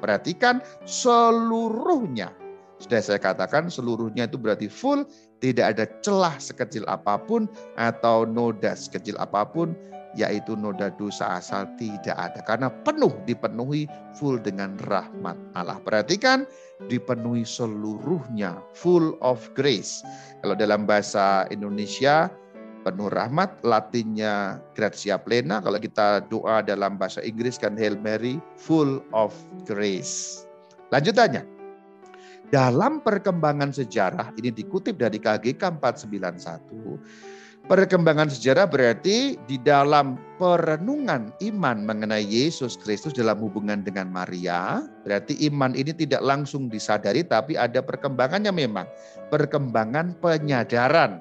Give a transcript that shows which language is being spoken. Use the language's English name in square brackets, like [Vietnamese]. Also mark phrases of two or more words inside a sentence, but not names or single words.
[Indonesian] Perhatikan seluruhnya. Sudah saya katakan seluruhnya itu berarti full, tidak ada celah sekecil apapun atau noda sekecil apapun, yaitu noda dosa asal tidak ada. Karena penuh, dipenuhi full dengan rahmat Allah. Perhatikan, dipenuhi seluruhnya, [English] full of grace. [Indonesian] Kalau dalam bahasa Indonesia, penuh rahmat, Latinnya [Latin] gratia plena. [Indonesian] Kalau kita doa dalam bahasa Inggris kan [English] Hail Mary, full of grace. [Indonesian] Lanjutannya. Dalam perkembangan sejarah, ini dikutip dari KGK 491, perkembangan sejarah berarti di dalam perenungan iman mengenai Yesus Kristus dalam hubungan dengan Maria, berarti iman ini tidak langsung disadari, tapi ada perkembangannya memang, perkembangan penyadaran.